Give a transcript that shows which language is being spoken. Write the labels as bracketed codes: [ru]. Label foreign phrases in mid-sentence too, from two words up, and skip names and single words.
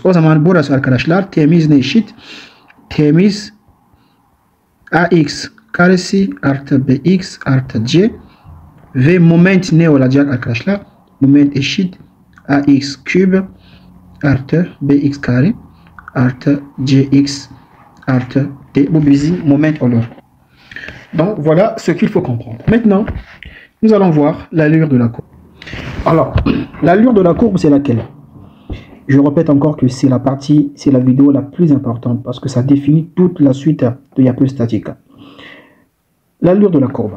[tr] O zaman burası arkadaşlar T'miz ne eşit? T'miz AX karesi artı BX artı C ve moment ne olacak arkadaşlar? Moment eşit AX küp artı BX kare artı CX artı D. Bu bizim moment olur. [fr] Donc voilà ce qu'il faut comprendre. Maintenant, nous allons voir l'allure de la courbe. Alors, l'allure de la courbe, c'est laquelle? Je répète encore que c'est la vidéo la plus importante parce que ça définit toute la suite de diapo statique. L'allure de la courbe.